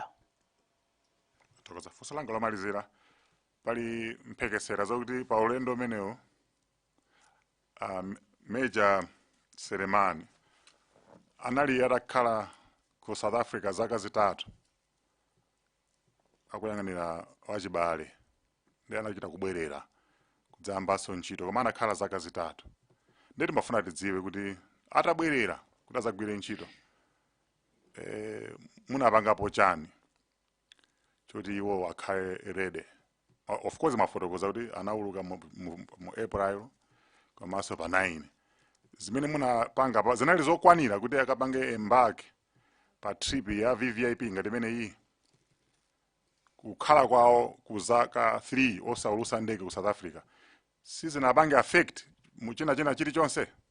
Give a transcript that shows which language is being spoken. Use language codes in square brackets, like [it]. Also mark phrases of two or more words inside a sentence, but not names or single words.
[ny] Tokoza funso langa lomalizira pali mphekesera zokuti pa ulendo umenewo Major Selemani anali atakhala ku South Africa zaka zitatu akuyang'anira wachibale ndi anachita kubwerera kudzayambanso ntchito koma anakhala zaka zitatu. Ndeti mafuna tidziwe kuti atabwerera kuti azagwire ntchito munapangapo chani choti iwo akhale ready? [en] Of course [ny] mafotokoza kuti anauluka mu April komanso pa 9 zimene munapanga pa zinali zokwanira kuti akapange embark pa trip ya VVIP ngati imene iyi kukhala kwawo kuzaka 3 osaulusa ndege ku South Africa sizinapange affect muchina chilichonse?